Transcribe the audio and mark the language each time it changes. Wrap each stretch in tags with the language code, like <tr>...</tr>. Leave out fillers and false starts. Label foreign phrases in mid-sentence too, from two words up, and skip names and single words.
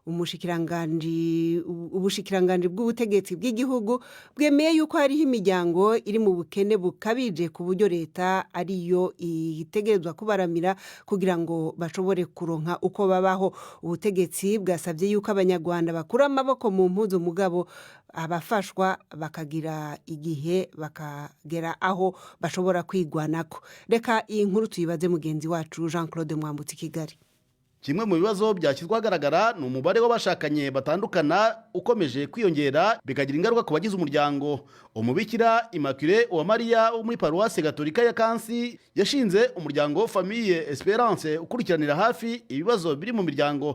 <rn>ubushikiranganji bw'ubutegetsi bw'igihugu bwemeye yuko hariho imiryango iri mu bukene bukabije ku buryo leta ariyo itegerezwa kubaramira kugira ngo bashobore kuronka uko babaho. Ubutegetsi bwasabye yuko abanyarwanda bakura amaboko mu mpuzu mugabo abafashwa bakagira igihe bakagera aho bashobora kwigwanako. Reka iyi nkuru tuyibaze mugenzi wacu Jean Claude Mwambutsi Kigali.</rn> <rw>Kimwe mu bibazo byashyizwe ahagaragara ni umubare w'abashakanye batandukana ukomeje kwiyongera bikagira ingaruka ku bagize umuryango. Umubikira Immaculée Uwamariya wo muri paruwasi gatolika ya Kansi yashinze umuryango Famille Esperance ukurikiranira hafi ibibazo biri mu miryango.</rw>